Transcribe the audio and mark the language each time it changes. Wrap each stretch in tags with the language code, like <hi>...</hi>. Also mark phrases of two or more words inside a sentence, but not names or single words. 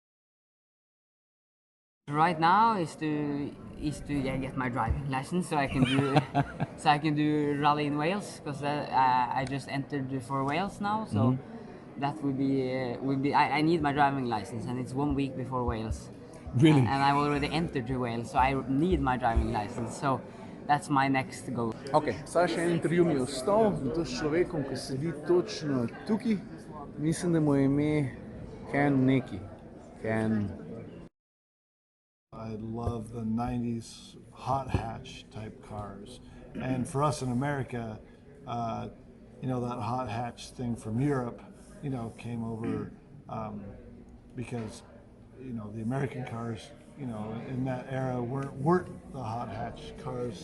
<en>Right now is to get my driving license so I can do rally in Wales, because I just entered for Wales now. So. That would be. I need my driving license, and it's 1 week before Wales. Really? And I've already entered to Wales, so I need my driving license. So that's my next goal.</en> <sl>Ok, zdaj še en intervju mi je ostal, to s človekom, ki sedi točno tukaj. Mislim, da mu je ime Ken neki. Ken.</sl> <en>I love the 90s hot hatch type cars. And for us in America, you know, that hot hatch thing from Europe, you know, came over because, you know, the American cars, you know, in that era weren't the hot hatch cars.</en>